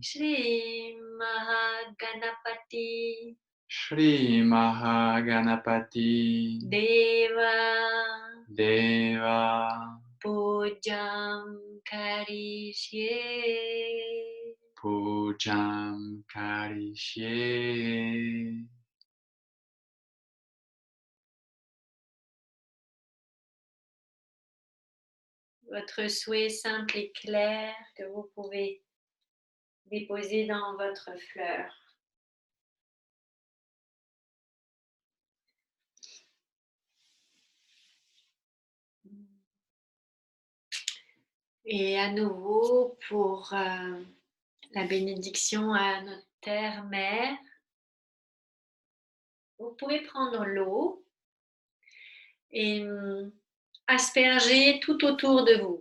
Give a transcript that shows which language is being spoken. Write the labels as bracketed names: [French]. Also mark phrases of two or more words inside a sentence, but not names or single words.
[Sanskrit] श्री महागणपति. श्री महागणपति. Deva. Deva पूजां करिष्ये. पूजां करिष्ये. [French] Votre souhait simple et clair que vous pouvez déposer dans votre fleur. Et à nouveau, pour la bénédiction à notre terre-mère, vous pouvez prendre l'eau et asperger tout autour de vous.